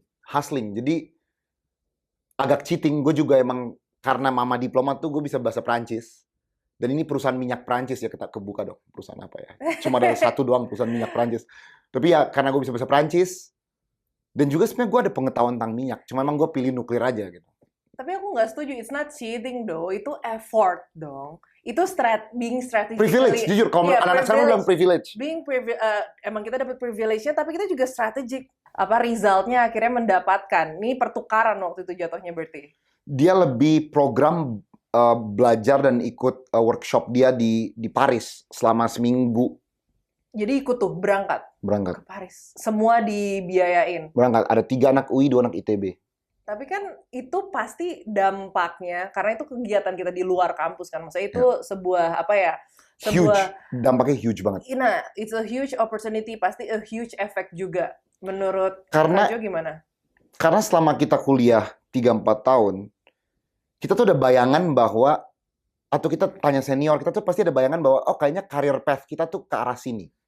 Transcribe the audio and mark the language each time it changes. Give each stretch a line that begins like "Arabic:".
Indonesian: Hustling. Jadi agak cheating. Gue juga emang karena mama diplomat tuh gue bisa bahasa Prancis. Dan ini perusahaan minyak Prancis ya, kita kebuka dong perusahaan apa ya. Cuma ada satu doang perusahaan minyak Prancis. Tapi ya karena gue bisa bahasa Prancis. Dan juga sebenarnya gue ada pengetahuan tentang minyak. Cuma emang gue pilih nuklir aja gitu. Tapi aku nggak setuju.
English: It's not cheating though.
Indonesian: Itu effort dong.
English: Itu being strategically.
Indonesian: Privilege, jujur. Kalau Iya, anak-anak sekarang bilang privilege. Emang kita dapat privilege-nya, tapi kita juga strategik. Result-nya akhirnya mendapatkan. Ini pertukaran waktu itu jatuhnya berarti. Dia lebih program belajar dan ikut workshop dia di Paris selama seminggu. Jadi ikut tuh berangkat Berangkat. ke Paris. Semua dibiayain. Berangkat. Ada 3 anak UI, 2 anak ITB. Tapi kan itu pasti dampaknya, karena itu kegiatan kita di luar kampus kan. Maksudnya itu sebuah Huge. Dampaknya huge banget.
English: Nah, it's a huge opportunity, pasti a huge effect juga.
Indonesian: Menurut Karena- Kak Jo gimana? Karena selama kita kuliah 3-4 tahun, kita tuh ada bayangan bahwa, atau kita tanya senior, kita tuh pasti ada bayangan bahwa, oh kayaknya career path kita tuh ke arah sini.